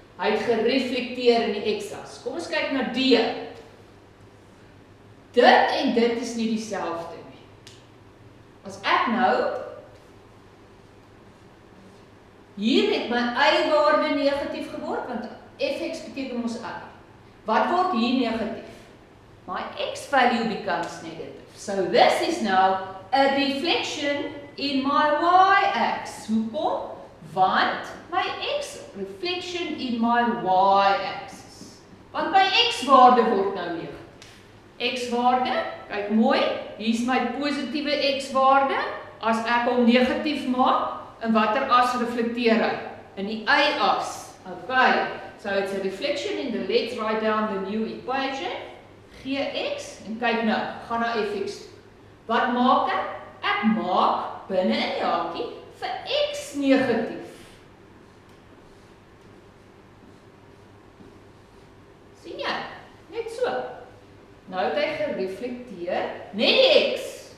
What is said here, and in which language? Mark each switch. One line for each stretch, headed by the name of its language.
Afrikaans: Hy het gereflekteer in die x-as. Kom ons kyk na D. Dit en dit is nie dieselfde nie. As ek nou hier het my y-waarde negatief geword, want fx beteken ons y. Wat word hier negatief?
English: My x value becomes negative. So this is now a reflection in my y-axis.
Afrikaans: Hoekom? Want
English: my x reflection in my y-axis.
Afrikaans: Want my x-waarde word nou negatief. X-waarde, kyk mooi, hier is my positiewe x-waarde. As ek hom negatief maak, in watter as reflekteer hy? In die y-as.
English: Okay, so it's a reflection in the, let's write down the new equation.
Afrikaans: Gx, en kyk nou, gaan na fx. Wat maak ek? Ek maak binne in die hakie vir x negatief. Sien jy? Net so. Nou het hy gereflekteer, net die x.